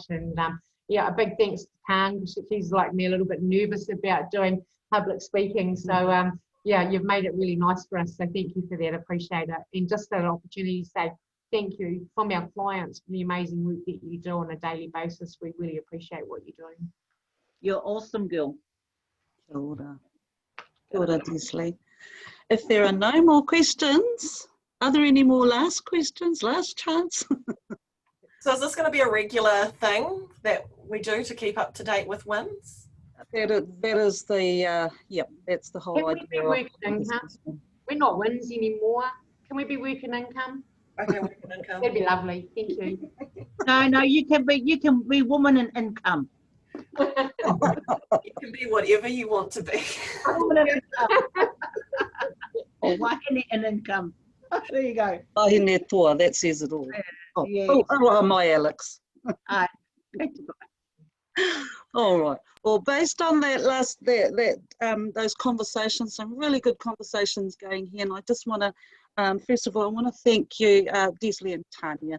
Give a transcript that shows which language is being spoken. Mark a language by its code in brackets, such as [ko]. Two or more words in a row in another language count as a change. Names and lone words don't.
[en] And yeah, a big thanks to Kang, because she's like me, a little bit nervous about doing public speaking. So yeah, you've made it really nice for us. So thank you for that. Appreciate it. And just that opportunity to say thank you from our clients for the amazing work that you do on a daily basis. We really appreciate what you're doing. You're awesome, girl. [mi] Kia ora. Kia ora, Desley. [en] If there are no more questions, are there any more last questions, last chance? So is this going to be a regular thing that we do to keep up to date with WINZ? That is the, that's the whole idea. Can we be working income? We're not WINZ anymore. Can we be working income? Okay, working income. That'd be lovely. Thank you. No, you can be woman in income. You can be whatever you want to be. Or wahine in income. There you go. [mi] Wahine toa, [en] that says it all. Oh, Yes. oh, my Alex. Aye. All right. Well, based on that those conversations, some really good conversations going here, and I just want to, first of all, I want to thank you, Desley and Tanya.